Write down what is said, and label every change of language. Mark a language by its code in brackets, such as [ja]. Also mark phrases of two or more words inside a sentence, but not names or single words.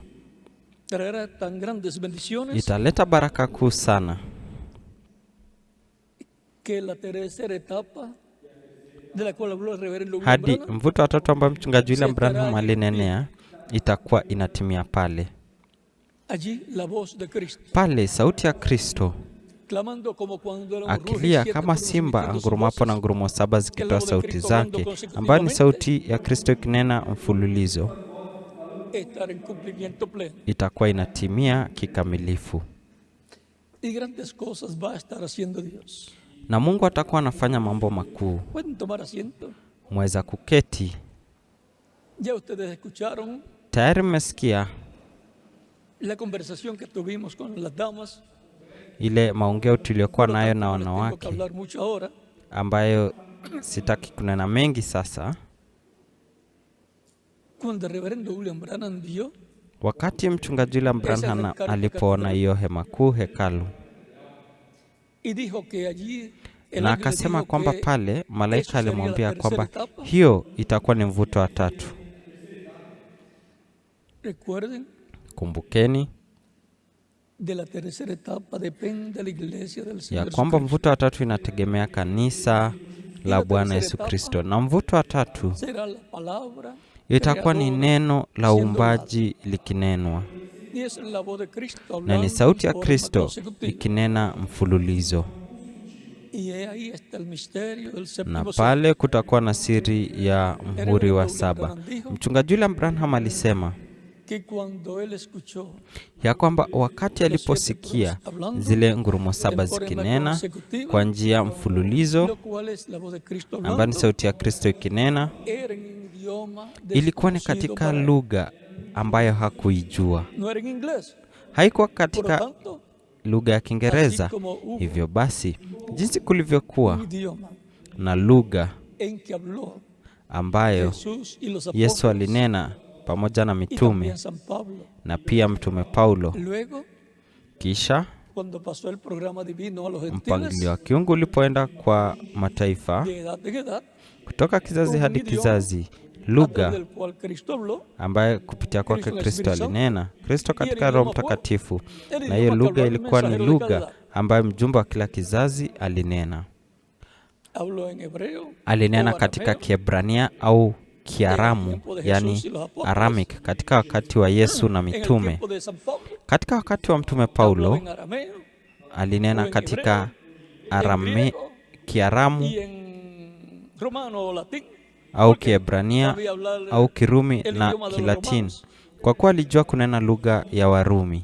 [es] traerá tan grandes bendiciones [sw] Italeta baraka kuu sana [es] que la tercera etapa de la cual habló el reverendo William [sw] hadi Branham mvuto wa tatu ambao mchungaji William Branham alinenea itakuwa inatimia pale. [es] allí la voz de Cristo [sw] Pale sauti ya Kristo [es] clamando como cuando el [sw] akilia kama simba angurumapo na ngurumo saba zikitoa sauti zake, ambayo ni sauti ya Kristo ikinena mfululizo, [es] estar en cumplimiento pleno [sw] itakuwa inatimia kikamilifu. [es] y grandes cosas va a estar haciendo Dios. [sw] Na Mungu atakuwa anafanya mambo makuu. [es] Pueden tomar asiento. [sw] Mweza kuketi. [es] Ya ustedes escucharon [sw] Tayari mmesikia [es] la conversación que tuvimos con las damas, [sw] ile maongeo tuliyokuwa [es] por lo [sw] nayo [es] tanto, [sw] na [es] no les tengo que [sw] wanawake, [es] hablar mucho ahora. [sw] ambayo sitaki kunena mengi sasa. [es] Cuando el reverendo William Branham dio [sw] Wakati mchungaji William Branham alipoona hiyo hema kuu hekalu, [es] y dijo que allí el [sw] na [es] ángel le [sw] akasema [es] dijo [sw] kwamba [es] que [sw] pale malaika [es] eso sería la [sw] alimwambia [es] tercera [sw] kwamba [es] etapa. [sw] hiyo itakuwa ni mvuto wa tatu. [es] Recuerden, [sw] Kumbukeni [es] de la tercera etapa depende la iglesia del [sw] ya [es] Señor [sw] kwamba [es] Jesucristo. [sw] mvuto wa tatu inategemea kanisa la Bwana Yesu Kristo, na mvuto wa tatu [es] Será la palabra [sw] itakuwa ni [es] creadora [sw] neno la [es] siendo [sw] uumbaji likinenwa, [es] y es la voz de Cristo [sw] na [es] hablando [sw] ni sauti ya [es] en forma [sw] Kristo [es] consecutiva. [sw] ikinena mfululizo. [es] Y ahí está el misterio del [sw] Na [es] séptimo sello. [sw] pale kutakuwa na siri ya mhuri wa saba. Mchungaji William Branham alisema [es] Que cuando él escuchó [sw] ya kwamba wakati aliposikia zile ngurumo saba zikinena kwa njia mfululizo, [es] lo cual es la voz de Cristo [sw] ambayo ni [es] hablando, [sw] sauti ya Kristo ikinena, [es] era en idioma [sw] ilikuwa ni [es] desconocido [sw] katika [es] para él. [sw] lugha ambayo hakuijua. [es] No era en inglés. [sw] Haikuwa [es] Por lo [sw] katika [es] tanto, [sw] lugha ya Kiingereza. [es] así como hubo [sw] Hivyo basi, jinsi [es] un [sw] kulivyokuwa [es] idioma [sw] na lugha [es] en que habló [sw] ambayo [es] Jesús y los [sw] Yesu [es] apóstoles [sw] alinena pamoja na [es] y [sw] mitume [es] también San Pablo. [sw] na pia mtume Paulo. [es] Luego, [sw] Kisha [es] cuando pasó el programa divino a los [sw] mpangilio [es] gentiles, [sw] wa kiungu ulipoenda kwa mataifa [es] de edad en edad, [sw] kutoka kizazi hadi kizazi, [es] a través [sw] lugha [es] del cual Cristo habló, [sw] ambaye kupitia kwake Kristo Kristo [es] Espiritu [sw] alinena, Kristo [es] Y [sw] katika [es] el [sw] Roho [es] idioma [sw] Mtakatifu, [es] el [sw] na [es] idioma [sw] hiyo [es] que [sw] lugha [es] habló el [sw] ilikuwa ni [es] mensajero de cada [sw] lugha [es] edad. [sw] ambayo mjumbe wa kila kizazi alinena. [es] Habló en hebreo, [sw] Alinena [es] o [sw] katika [es] arameo, [sw] Kiebrania au Kiaramu, yani Aramic, katika wakati wa Yesu na mitume. Katika wakati wa mtume Paulo alinena katika Kiaramu au Kiebrania au Kirumi na Kilatini, kwa kuwa alijua kunena lugha ya Warumi.